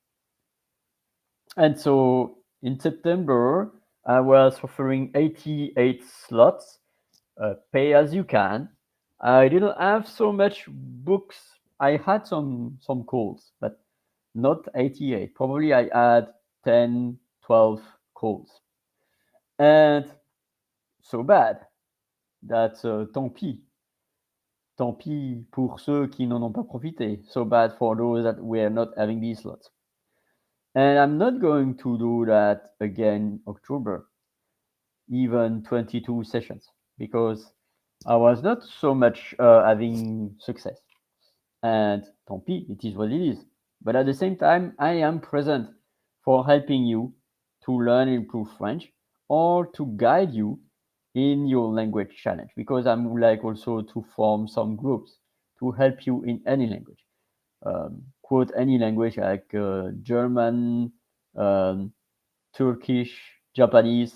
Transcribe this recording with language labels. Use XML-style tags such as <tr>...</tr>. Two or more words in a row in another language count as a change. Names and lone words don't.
<en>And so in September, I was offering 88 slots, pay as you can. I didn't have so much books. I had some calls, but not 88. Probably I had 10, 12 calls. And so bad that</en> <fr>tant pis. Tant pis pour ceux qui n'en ont pas profité.</fr> <en>So bad for those that were not having these slots. And I'm not going to do that again October, even 22 sessions, because I was not so much having success. And</en> <fr>tant pis,</fr> <en>it is what it is. But at the same time, I am present for helping you to learn and improve French, or to guide you in your language challenge, because I'm like also to form some groups to help you in any language. Quote any language like German, Turkish, Japanese.</en>